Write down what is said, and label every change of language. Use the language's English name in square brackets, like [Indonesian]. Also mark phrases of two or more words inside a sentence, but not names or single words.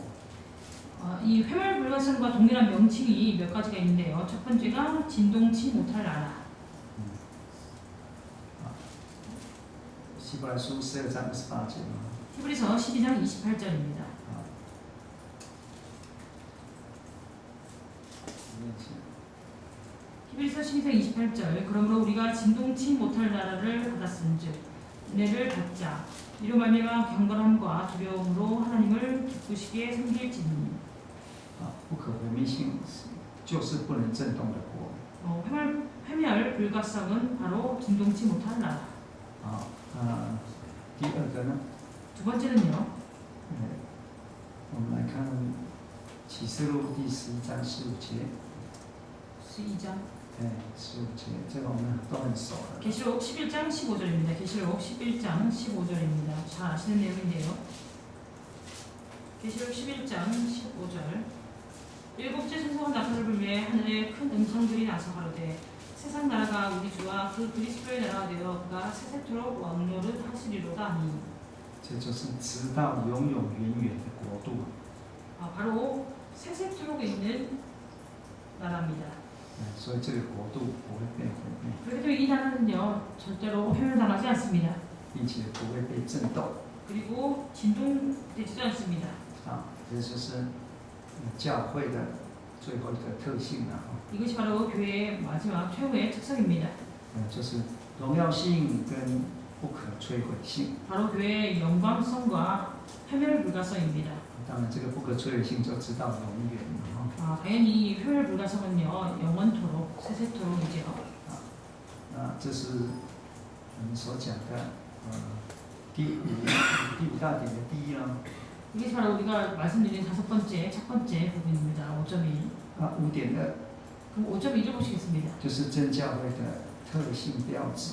[Korean] 이 회멸 불가성과 동일한 명칭이 몇 가지가 있는데요. 첫 번째가 진동치 못할 나라. [Chinese] 希伯来书12章28节嘛。 [Korean] 히브리서 12장 28절입니다. [Chinese] 念起 [Korean] 히브리서 12장 28절. 그러므로 우리가 진동치 못할 나라를 받았은즉 은혜를 받자. 이로 말미암아 경건함과 두려움으로 하나님을 기쁘시게 섬길지니. [Chinese] 不可毁灭性就是不能震动的国。 [Korean] 회멸 불가성은 바로 진동치 못할 나라. [Chinese] 第二个呢？ [Korean] 두 번째는요. [Chinese] 我们来看启示录第11章15节。 [Korean] 12장. [Chinese] 15节，这个我们都很熟了。 [Korean] 계시록 11장 15절입니다. 계시록 11장 15절입니다. 잘 아시는 내용인데요. 계시록 11장 15절. 일곱째 천사가 나팔을 불매 하늘에 큰 음성들이 나서 가로되 세상 나라가 우리 주와 그 그리스도의 나라가 되어 그가 세세토록 왕노릇 하시리로다 하니. [Chinese] 这就是直到永永远远的国度。 [Korean] 바로 세세토록 있는 나라입니다. [Chinese] 所以这个国度不会被毁灭， [Korean] 그렇기 때문에 이 나라는요 절대로 회멸당하지 않습니다. [Chinese] 并且不会被震动。 [Korean] 그리고 진동되지도 않습니다. [Chinese] 这就是教会的最后一个特性了。 [Korean] 이것이 바로 교회의 마지막 최후의 특성입니다. [Chinese] 就是荣耀性跟不可摧毁性。 [Korean] 바로 교회의 영광성과 회멸 불가성입니다. [Chinese] 当然，这个不可摧毁性就直到永远了。 [Korean] 당연히 이 회멸 불가성은요 영원토록 세세토록이죠. [Chinese] 这是我们所讲的第五大点的第一呢。 [Korean] 이게 바로 우리가 말씀드린 첫 번째 부분입니다. 5.1. 5.2 그럼 5.1을 보시겠습니다. [Chinese] 就是真教会的特性标志。